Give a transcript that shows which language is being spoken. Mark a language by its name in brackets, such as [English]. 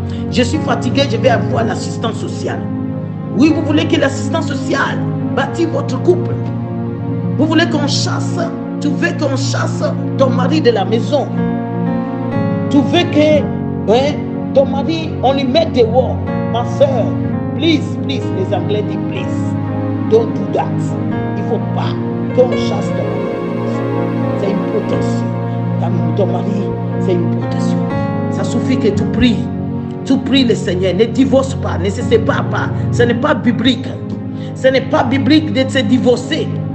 [French] Je suis fatigué, je vais avoir l'assistance sociale. Oui, vous voulez que l'assistance sociale bâtisse votre couple. Vous voulez qu'on chasse, tu veux qu'on chasse ton mari de la maison. Tu veux que ton mari, on lui mette dehors. Ma soeur, [English] please, [French] les Anglais disent [English] please, don't do that. [French] Il ne faut pas qu'on chasse ton mari. C'est une protection. Ton mari, c'est une protection. Ça suffit que tu pries. Tu pries le Seigneur. Ne divorce pas, ne se sépare pas. Ce n'est pas biblique. Ce n'est pas biblique de se divorcer.